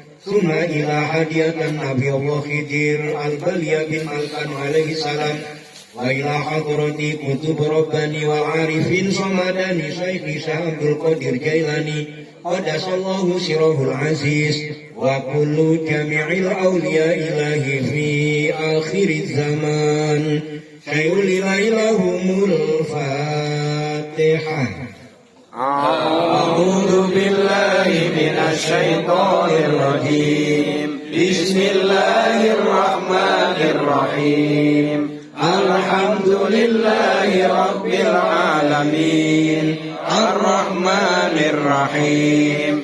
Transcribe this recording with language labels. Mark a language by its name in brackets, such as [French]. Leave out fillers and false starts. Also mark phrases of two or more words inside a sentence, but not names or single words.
[Arabic] ثم إلى هدية نبي الله خضر بليا بن ملكان عليه السلام وإلى حضرة قطب الرباني والعارفين الصمداني الشيخ عبد القادر الجيلاني قدس الله سره العزيز وكل جميع أولياء الله في آخر الزمان شيء إليهم الفاتحة. أعوذ بالله من الشيطان الرجيم. Bismillahirrahmanirrahim. الحمد لله رب العالمين. الرحمن الرحيم.